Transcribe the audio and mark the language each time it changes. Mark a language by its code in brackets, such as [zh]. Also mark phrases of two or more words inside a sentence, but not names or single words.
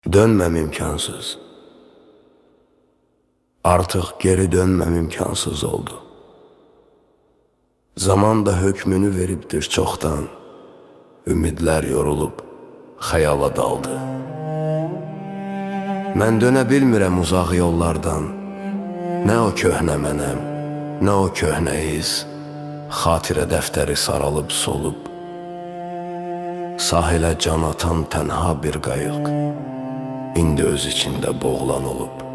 [tr] Dönmem imkansız. Artık geri dönmem imkansız oldu. Zaman da hükmünü veriptir çoktan. Ümidler yorulup hayala daldı. [az] Mən dönə bilmirəm uzaq yollardan. Nə o köhnə mənəm, nə o köhnə iz. Xatirə dəftəri saralıb solub. Sahilə can atan tənha bir qayıq İndi öz içində boğulan olub.